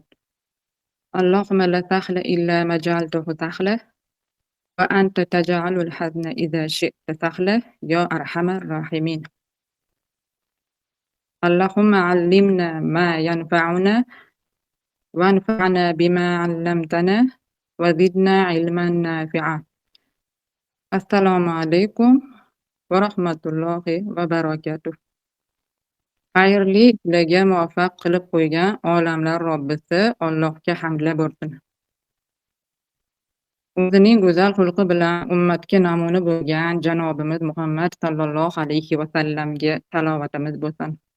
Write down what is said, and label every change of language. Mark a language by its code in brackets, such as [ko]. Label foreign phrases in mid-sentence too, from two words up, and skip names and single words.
[ar] اللهم لا سهل إلا ما جعلته سهلا وأنت تجعل الحزن إذا شئت سهلا يا أرحم الراحمين. اللهم علمنا ما ينفعنا وانفعنا بما علمتنا وزدنا علما نافعا. السلام عليكم ورحمة الله وبركاته. [uz] Xayrli islarga muvaffaq qilib qo'ygan olamlar Robbisi Allohga hamdlar bo'lsin. O'zining go'zal xulqi bilan ummatga namuna bo'lgan janobimiz Muhammad [ar] صلى الله عليه وسلم [uz] salovatimiz bo'lsin.